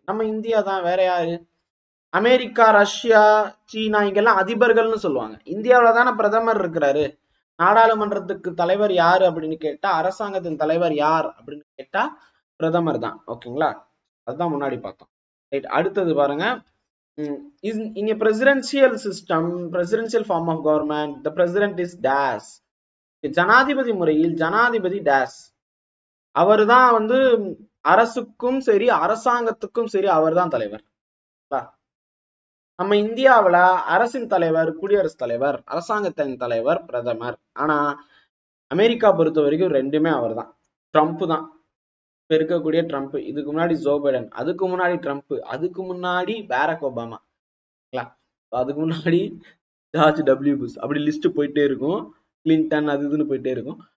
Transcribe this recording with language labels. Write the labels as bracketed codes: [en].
[ta] நம்ம இந்தியா தான், வேற யாரு? அமெரிக்கா, ரஷ்யா, சீனா இங்கெல்லாம் அதிபர்கள்னு சொல்லுவாங்க. இந்தியாவில தானே பிரதமர் இருக்கிறாரு. நாடாளுமன்றத்துக்கு தலைவர் யாரு அப்படின்னு கேட்டா, அரசாங்கத்தின் தலைவர் யார் அப்படின்னு கேட்டா பிரதமர் தான். ஓகேங்களா? அதுதான் முன்னாடி பார்த்தோம். ரைட், அடுத்தது பாருங்க. [en] in a presidential system, presidential form of government, the president is dash. [ta] ஜனாதிபதி முறையில் ஜனாதிபதி டேஷ். அவர் தான் வந்து அரசுக்கும் சரி அரசாங்கத்துக்கும் சரி அவர் தான் தலைவர். நம்ம இந்தியாவில் அரசின் தலைவர் குடியரசுத் தலைவர், அரசாங்கத்தின் தலைவர் பிரதமர். ஆனா அமெரிக்கா பொறுத்த வரைக்கும் ரெண்டுமே அவர் தான். ட்ரம்ப் தான் இருக்கக்கூடிய ட்ரம்ப், இதுக்கு முன்னாடி ஜோ பைடன், அதுக்கு முன்னாடி ட்ரம்ப், அதுக்கு முன்னாடி பாரக் ஒபாமா, அதுக்கு முன்னாடி ஜார்ஜ் டபிள்யூ புஷ், அப்படி லிஸ்ட் போயிட்டே இருக்கும். கிளின்டன் அது இதுன்னு போயிட்டே இருக்கும்.